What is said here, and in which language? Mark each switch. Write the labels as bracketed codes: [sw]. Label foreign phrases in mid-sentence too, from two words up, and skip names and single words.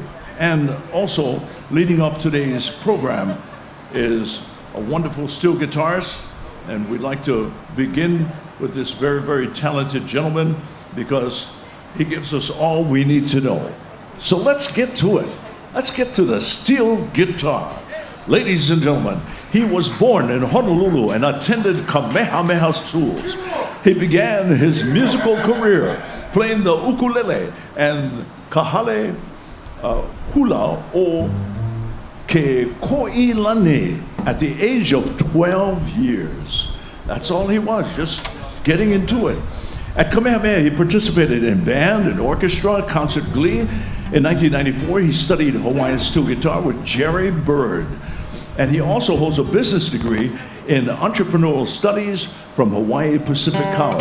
[en] And also, leading off today's program is a wonderful steel guitarist, and we'd like to begin with this very, very talented gentleman because he gives us all we need to know. So let's get to it. Let's get to the steel guitar. Ladies and gentlemen, he was born in Honolulu and attended Kamehameha schools. He began his musical career playing the ukulele and kahale hula o ke ko'ilani at the age of 12 years. That's all he was, just getting into it. At Kamehameha, he participated in band and orchestra, concert glee. In 1994, he studied Hawaiian steel guitar with Jerry Bird. And he also holds a business degree in entrepreneurial studies from Hawaii Pacific College.